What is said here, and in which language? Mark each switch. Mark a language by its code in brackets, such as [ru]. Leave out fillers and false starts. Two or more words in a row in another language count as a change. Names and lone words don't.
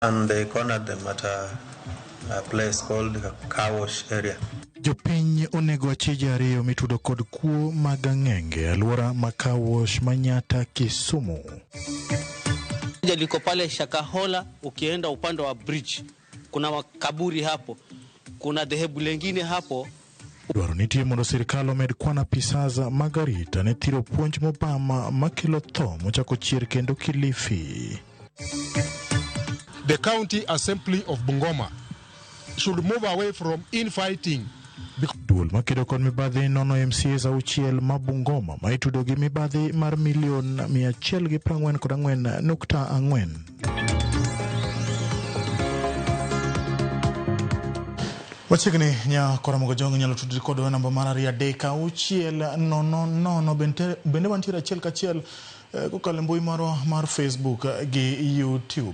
[en] And they cornered them at a place called Car Wash area. [luo] Jopiny onego achije ariyo mitudo kod kuo mag ang'enge alwora ma Car Wash Manyata Kisumu. [sw] Liko pale Shakahola, ukienda upande wa bridge kuna makaburi hapo, kuna dhehebu lengine hapo. [luo] Dwaro nitie mondo sirkal omed kwan apisaza mag arita ne thiro puonj mobama makelo tho mochako chier kendo Kilifi. [en] The County Assembly of Bungoma should move away from infighting. [luo] Duol makedo kod mibadhi nono MCAs auchiel ma Bungoma ma itudo gi mibadhi mar milion 144.4. Wachigni nya koramogo jongo nyalo tudri kod namba mar 3 bende wantiere achiel kachiel kokalo mbui maro mar Facebook gi YouTube.